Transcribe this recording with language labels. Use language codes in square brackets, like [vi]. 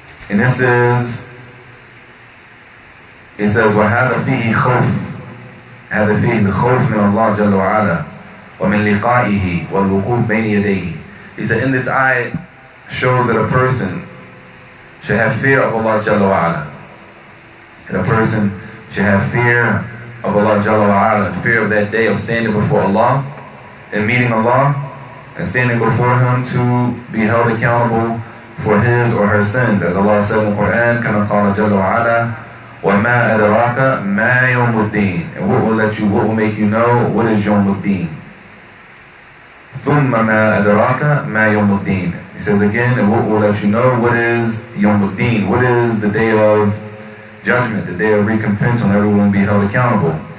[en] And this is, it says, [ar] وَهَذَا فِيهِ خَوْفٌ هذا فيه الخوف من الله جل وعلا ومن لقائه والوقوف بين يديه. [en] He said, in this ayat shows that a person should have fear of Allah Jalla wa Ala. That a person should have fear of Allah Jalla wa Ala, and fear of that day of standing before Allah and meeting Allah and standing before Him to be held accountable for his or her sins. As Allah said in the Quran, [ar] كما قال جل وعلا وَمَا أَدْرَاكَ مَا يَوْمُ الدِّينِ. [en] And what will make you know what is Yawm al-Din. [ar] ثُمَّ مَا أَدْرَاكَ مَا يَوْمُ الدِّينِ. [en] He says again, and what will let you know what is Yawm al-Din, what is the day of judgment, the day of recompense when everyone will be held accountable.